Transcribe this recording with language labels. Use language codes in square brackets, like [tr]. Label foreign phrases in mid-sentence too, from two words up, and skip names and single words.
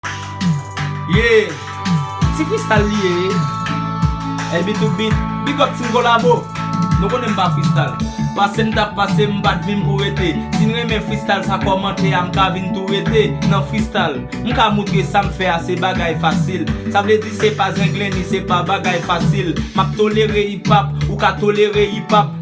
[ht] Ye, ti freestyle li ye. [en] L B two beat, big up Team Collabo. [ht] Nou konnen m pa freestyle. Pase m tap pase, m pa vin pou rete. Si nou remen freestyle, sa kòmante, a m ka vin tou rete. Nan freestyle, m ka montre sa m fè a se bagay fasil. Sa vle di se pa zenglen, ni se pa bagay fasil. M ap tolere [en] hip hop, [ht] ou ka tolere [en] hip hop.